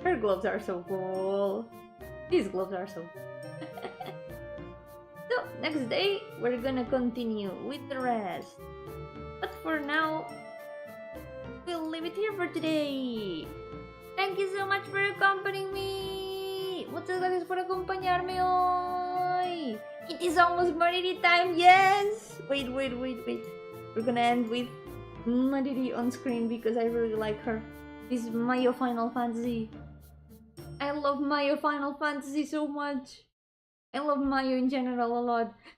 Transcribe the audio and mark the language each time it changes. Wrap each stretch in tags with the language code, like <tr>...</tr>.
<en>Her gloves are so cool. These gloves are so cool. So, next day, we're gonna continue with the rest. But for now, we'll leave it here for today. Thank you so much for accompanying me.</en> <es>Muchas gracias por acompañarme hoy.</es> <en>It is almost Mariri time, yes! Wait. We're gonna end with Mariri on screen because I really like her. This is Mayo Final Fantasy. I love Mayo Final Fantasy so much. I love Mayo in general a lot.</en>